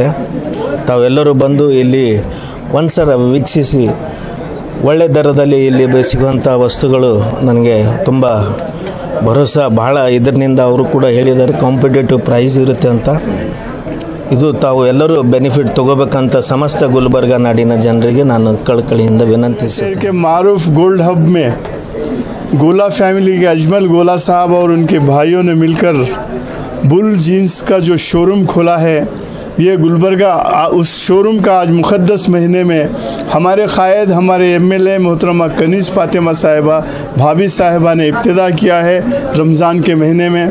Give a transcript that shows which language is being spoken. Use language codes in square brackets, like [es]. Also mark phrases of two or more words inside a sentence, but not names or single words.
[kn] ತಾವೆಲ್ಲರೂ ಬಂದು ಇಲ್ಲಿ ಒಂದ್ಸಲ ವೀಕ್ಷಿಸಿ ಒಳ್ಳೆ ದರದಲ್ಲಿ ಇಲ್ಲಿ ಸಿಗುವಂಥ ವಸ್ತುಗಳು ನನಗೆ ತುಂಬ ಭರೋಸಾ ಬಹಳ ಇದರಿಂದ ಅವರು ಕೂಡ ಹೇಳಿದ್ದಾರೆ [en] competitive price [kn] ಇರುತ್ತೆ ಅಂತ। ಇದು ತಾವು ಎಲ್ಲರೂ ಬೆನಿಫಿಟ್ ತಗೋಬೇಕಂತ ಸಮಸ್ತ ಗುಲ್ಬರ್ಗ ನಾಡಿನ ಜನರಿಗೆ ನಾನು ಕಳಕಳಿಯಿಂದ ವಿನಂತಿಸುತ್ತೇನೆ। [ur] کے معروف گولڈ ہب میں گولا فیملی کے اجمل گولا صاحب اور ان کے بھائیوں نے مل کر بل جینز کا جو شوروم کھولا ہے، یہ گلبرگہ اس شوروم کا آج مقدس مہینے میں ہمارے قائد ہمارے MLA محترمہ کنیز فاطمہ صاحبہ بھابھی صاحبہ نے ابتدا کیا ہے رمضان کے مہینے میں.